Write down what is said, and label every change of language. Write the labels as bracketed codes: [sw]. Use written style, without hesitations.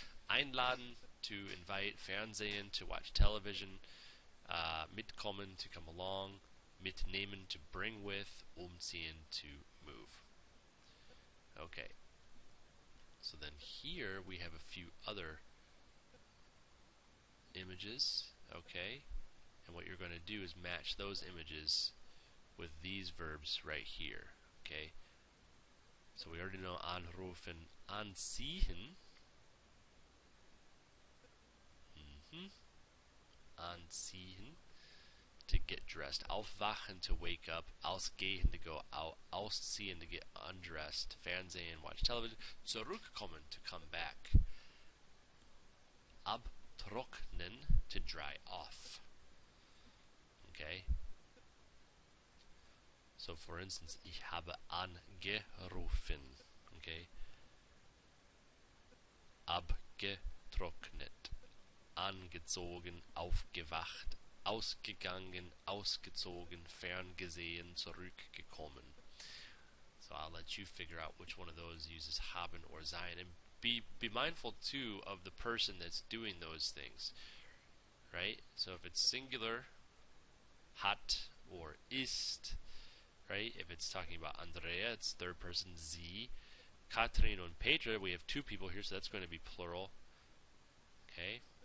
[en] Einladen, to invite, Fernsehen, to watch television, mitkommen, to come along, mitnehmen, to bring with, umziehen, to move. Okay. So then here we have a few other images, okay? And what you're going to do is match those images with these verbs right here, okay? So we already know anrufen, anziehen. Anziehen, to get dressed. Aufwachen, to wake up. Ausgehen, to go out. Ausziehen, to get undressed. Fernsehen, watch television. Zurückkommen, to come back. Abtrocknen, to dry off. Okay? So for instance, [de] ich habe angerufen. [en] Okay? [de] Abgetrocknet. Angezogen, aufgewacht, ausgegangen, ausgezogen, ferngesehen, zurückgekommen. [en] So I'll let you figure out which one of those uses haben or sein, and be mindful too of the person that's doing those things, right? So if it's singular, hat or ist, right? If it's talking about Andrea, it's third person sie. Katrin and Petra, we have two people here, so that's going to be plural. Okay.